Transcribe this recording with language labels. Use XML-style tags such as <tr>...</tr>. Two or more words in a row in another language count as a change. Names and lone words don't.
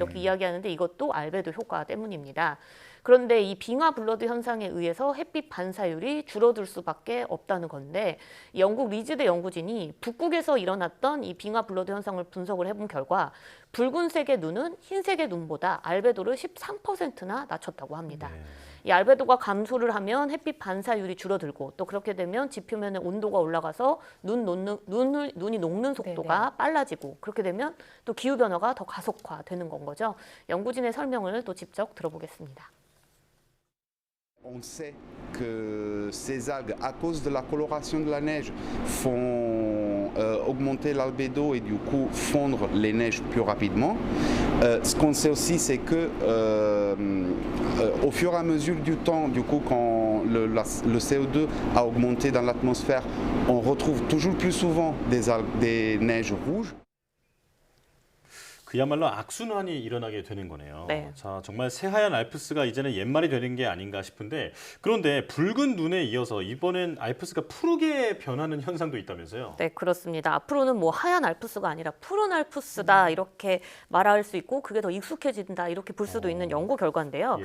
<ko>이렇게 이야기하는데 이것도 알베도 효과 때문입니다. 그런데 이 빙하 블러드 현상에 의해서 햇빛 반사율이 줄어들 수밖에 없다는 건데 영국 리즈대 연구진이 북극에서 일어났던 이 빙하 블러드 현상을 분석을 해본 결과 붉은색의 눈은 흰색의 눈보다 알베도를 13%나 낮췄다고 합니다. 네. 이 알베도가 감소를 하면 햇빛 반사율이 줄어들고 또 그렇게 되면 지표면의 온도가 올라가서 눈이 녹는 속도가 네네. 빨라지고 그렇게 되면 또 기후 변화가 더 가속화되는 건 거죠. 연구진의 설명을 또 직접 들어보겠습니다.</ko> <fr>On sait que ces algues, à cause de la coloration de la neige, font augmenter l'albédo et du coup fondre les neiges plus rapidement. Ce qu'on sait aussi, c'est que au fur et à mesure du temps, du coup, quand le CO2 a augmenté dans l'atmosphère, on retrouve toujours plus souvent des neiges rouges.</fr> <ko>그야말로 악순환이 일어나게 되는 거네요. 네. 자, 정말 새하얀 알프스가 이제는 옛말이 되는 게 아닌가 싶은데 그런데 붉은 눈에 이어서 이번엔 알프스가 푸르게 변하는 현상도 있다면서요? 네, 그렇습니다. 앞으로는 뭐 하얀 알프스가 아니라 푸른 알프스다 이렇게 말할 수 있고 그게 더 익숙해진다 이렇게 볼 수도 있는 연구 결과인데요.</ko>